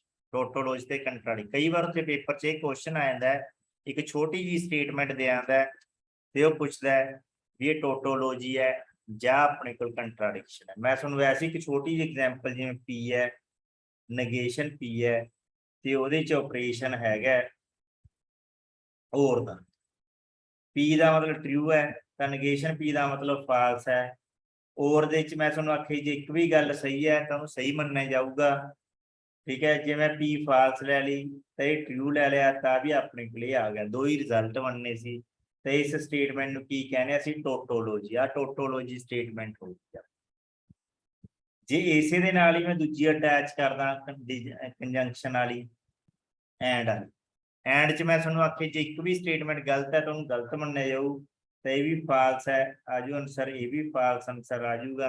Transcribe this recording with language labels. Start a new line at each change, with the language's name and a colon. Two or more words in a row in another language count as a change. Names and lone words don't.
Punjabi: ਟੋਟੋਲੋਜੀ ਤੇ ਕੰਟਰਾਡਿਕਸ਼ਨ, ਕਈ ਵਾਰ ਉੱਥੇ ਪੇਪਰ 'ਚ ਇਹ ਕੁਐਸਚਨ ਆ ਜਾਂਦਾ ਹੈ, ਇੱਕ ਛੋਟੀ ਜਿਹੀ ਸਟੇਟਮੈਂਟ ਦੇ ਆਉਂਦਾ ਤੇ ਉਹ ਪੁੱਛਦਾ ਹੈ ਵੀ ਇਹ ਟੋਟੋਲੋਜੀ ਹੈ ਜਾਂ ਆਪਣੇ ਕੋਲ ਕੰਟਰਾਡਿਕਸ਼ਨ ਹੈ। ਮੈਂ ਤੁਹਾਨੂੰ ਵੈਸੇ ਇੱਕ ਛੋਟੀ ਜਿਹੀ ਐਗਜ਼ਾਮਪਲ, ਜਿਵੇਂ ਪੀ ਹੈ, ਨਗੇਸ਼ਨ ਪੀ ਹੈ, ਤੇ ਉਹਦੇ 'ਚ ਆਪਰੇਸ਼ਨ ਹੈਗਾ ਔਰ ਦਾ। ਪੀ ਦਾ ਮਤਲਬ ਟ੍ਰਿਊ ਹੈ, ਤਾਂ ਨਗੇਸ਼ਨ ਪੀ ਦਾ ਮਤਲਬ ਫਾਲਸ ਹੈ। ਔਰ ਦੇ ਵਿਚ ਮੈਂ ਤੁਹਾਨੂੰ ਆਖੀ ਜੇ ਏਕ ਭੀ ਗੱਲ ਸਹੀ ਹੈ ਤੋ ਉਹਨੂੰ ਸਹੀ ਮੰਨਿਆ ਜਾਊਗਾ। ਠੀਕ ਹੈ, ਜੇ ਮੈਂ ਪੀ ਫਾਲਸ ਲੈ ਲੀ ਤੋ ਯੇ ਟਰੂ ਲੈ ਲਿਆ ਤੋ ਭੀ ਅਪਨੇ ਕੋ ਆ ਗਿਆ, ਦੋ ਹੀ ਰਿਜ਼ਲਟ ਬਨਨੇ ਸੀ। ਤੋ ਇਸ ਸਟੇਟਮੈਂਟ ਨੂੰ ਕੀ ਕਹਿਣੇ ਅਸੀਂ ਟੋਟੋਲੋਜੀ, ਆ
English: tautology statement
Punjabi: ਹੋ ਗਈ। ਜੇ ਇਸੇ ਦੇ ਨਾਲ ਹੀ ਮੈਂ ਦੂਜੀ ਅਟੈਚ ਕਰਦਾ ਕੰਜੰਕਸ਼ਨ ਵਾਲੀ
English: and and
Punjabi: ਚ ਮੈਂ ਤੁਹਾਨੂੰ ਆਖੇ ਜੇ ਏਕ ਭੀ ਸਟੇਟਮੈਂਟ ਗ਼ਲਤ ਹੈ ਤੋ ਉਹਨੂੰ ਗ਼ਲਤ ਮੰਨਿਆ ਜਾਊ, ਤੋ ਯੇ ਭੀ ਫਾਲਸ ਹੈ ਆਜੂ ਆਂਸਰ, ਯੇ ਭੀ फाल्स है आजू आंसर, ये भी
English: false answer
Punjabi: ਆ ਜਾਊਗਾ।